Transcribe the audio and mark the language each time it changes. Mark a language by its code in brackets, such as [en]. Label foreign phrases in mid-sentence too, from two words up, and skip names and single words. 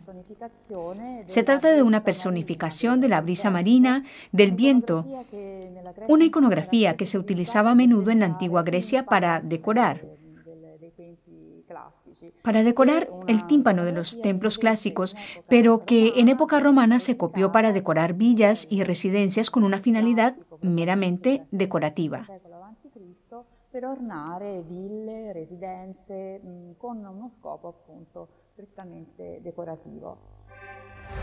[es] Se trata de una personificación de la brisa marina, del viento, una iconografía que se utilizaba a menudo en la antigua Grecia para decorar el tímpano de los templos clásicos, pero que en época romana se copió para decorar villas y residencias con una finalidad meramente decorativa. [it] Per ornare ville, residenze con uno scopo appunto prettamente decorativo.